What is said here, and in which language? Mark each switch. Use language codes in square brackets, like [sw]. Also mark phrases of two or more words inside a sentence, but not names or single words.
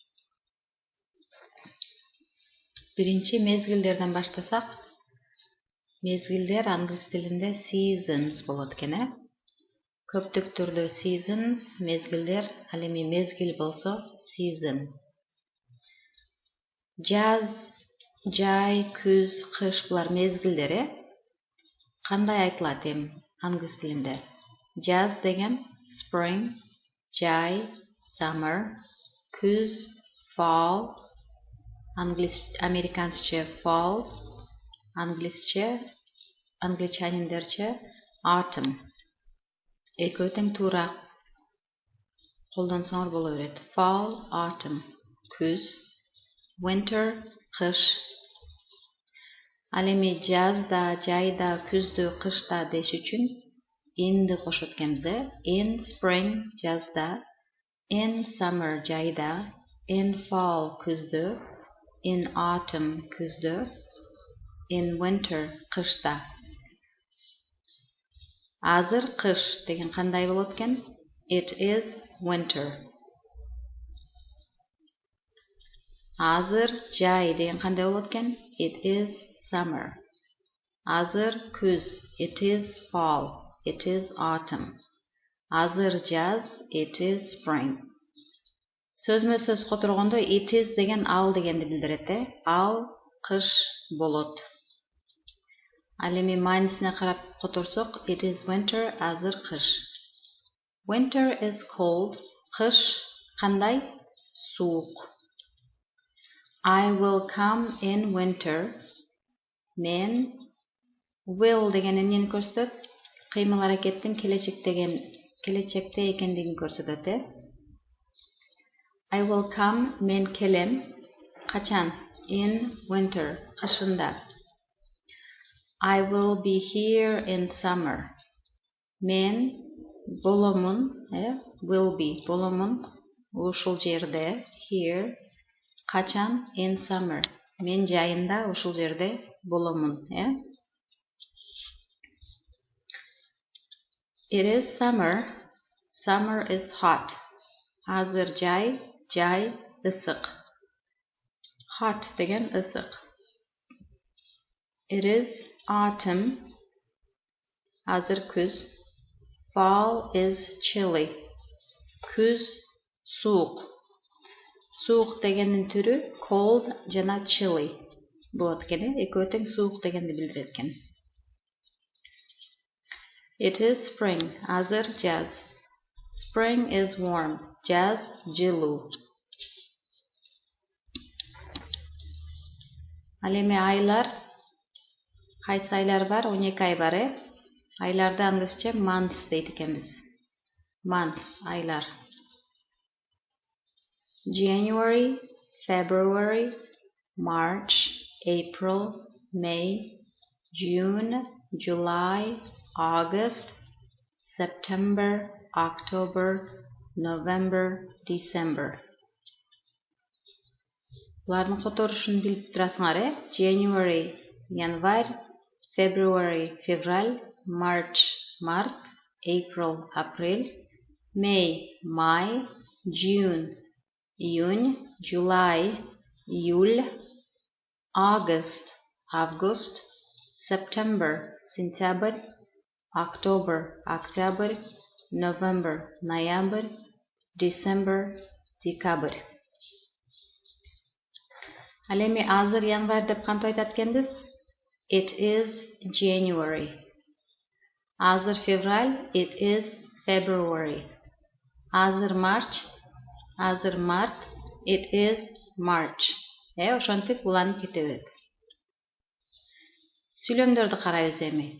[ky] Биринчи мезгилдерден баштасак, мезгилдер англис тилинде seasons болот экен, Көптүк түрдө seasons мезгилдер, ал эми мезгил болсо season. Жаз, жай, күз, кыш булар мезгилдер, Кандай айтылат эми англис тилинде? Жаз деген spring, жай summer, күз fall, американча fall, англичаниндерче autumn. Экөө тең туура колдонсоңор боло берет. [en] Fall, autumn, күз, winter, [ky] кыш. Ал эми жазда, жайда, күздө, кышта деш үчүн inди кошот экенбиз, [en] In spring жазда, in summer жайда, in fall күздө, in autumn күздө, in winter кышта. [ky] Азыр кыш деген кандай болот экен? [en] It is winter. [ky] Азыр жай деген кандай болот экен? [en] It is summer. [ky] Азыр күз. [en] It is fall. It is autumn. [ky] Азыр жаз. [en] It is spring. [ky] Сөзмө сөз которгондо [en] it is [ky] деген ал дегенди билдирет, Ал кыш болот. Ал эми маанисине карап которсок, [en] it is winter, [ky] азыр кыш. [en] Winter is cold. [ky] Кыш кандай? Суук. [en] I will come in winter. [ky] Мен will деген эмнени көрсөтөт? Кыймыл аракеттин келечекте экендигин көрсөтөт, [en] I will come, [ky] мен келем. Качан? [en] In winter, кышында. I will be here in summer. [ky] Мен боломун, [en] will be, [ky] боломун ушул жерде, here. Качан? [en] In summer. [ky] Мен жайында ушул жерде боломун, [en] It is summer. Summer is hot. [ky] Азыр жай, жай ысык. Hot деген ысык. [en] It is autumn. [ky] Азыр күз. [en] Fall is chilly. [ky] Күз суук. Суук дегендин түрү cold жана chilly болот экен, экөө тең суук дегенди билдирет экен. [en] It is spring. [ky] Азыр жаз. [en] Spring is warm. [ky] Jaz жылуу. Ал эми айлар, кайсы айлар бар? 12 ай бар, Айларды англисче months дейт экенбиз. [en] Months, айлар. January, February, March, April, May, June, July, August, September, October, November, December. [ky] Булардын которушун билип турасыңар, January, январь, February, февраль, March, март, April, апрель, May, май, June, июнь, July, июль, August, август, September, сентябрь, October, октябрь, November, ноябрь, December, декабрь. Ал эми азыр январь деп кантип айтат экенбиз? [en] It is January. [ky] Азыр февраль, [en] it is February. [ky] Азыр март, [en] it is March. [ky] Ошентип уланып кете берет. Сүйлөмдөрдү карайбыз эми.